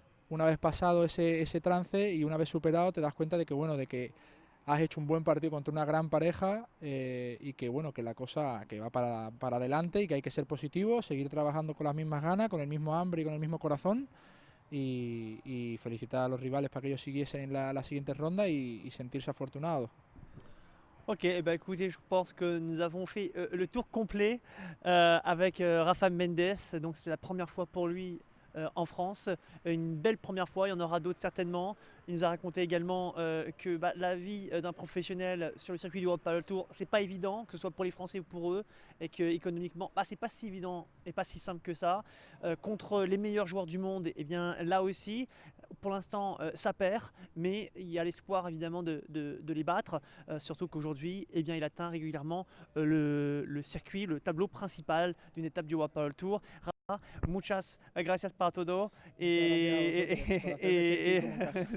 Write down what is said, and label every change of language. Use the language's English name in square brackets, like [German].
[Spanish] Una vez pasado ese trance y una vez superado, te das cuenta de que, bueno, de que has hecho un buen partido contra una gran pareja y que, bueno, que la cosa que va para adelante y que hay que ser positivo, seguir trabajando con las mismas ganas, con el mismo hambre y con el mismo corazón y felicitar a los rivales para que ellos siguiesen en la siguiente ronda y sentirse afortunados. [French] Ok, eh ben, écoutez, je pense que nous avons fait le tour complet avec Rafa Mendes. Donc c'est la première fois pour lui en France. Une belle première fois, il y en aura d'autres certainement. Il nous a raconté également que la vie d'un professionnel sur le circuit du World Padel Tour, c'est pas évident, que ce soit pour les Français ou pour eux, et que économiquement, c'est pas si évident et pas si simple que ça. Contre les meilleurs joueurs du monde, et bien là aussi, pour l'instant, ça perd, mais il y a l'espoir évidemment de les battre, surtout qu'aujourd'hui, eh bien, il atteint régulièrement le circuit, le tableau principal d'une étape du World Padel Tour. [Spanish] Muchas gracias para todo Muchas gracias a vosotros por hacerme sentir como en casa.